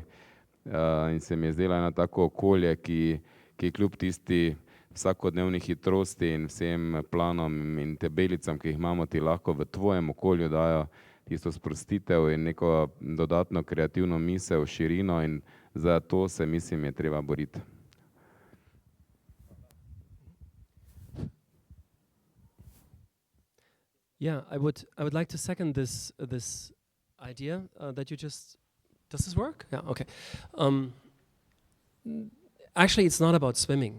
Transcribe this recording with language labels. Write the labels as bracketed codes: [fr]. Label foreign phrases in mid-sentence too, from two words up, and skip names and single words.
[sl] In se mi je zdelo eno tako okolje, ki kljub tisti vsakodnevni hitrosti in vsem planom in tabelicam, ki jih imamo, ti lahko v tvojem okolju dajo tisto sprostitev in neko dodatno kreativno misel, širino, in za to se, mislim, je treba boriti. [en] Yeah, I would like to second this idea that you just. Does this work? Yeah. Okay. Actually, it's not about swimming.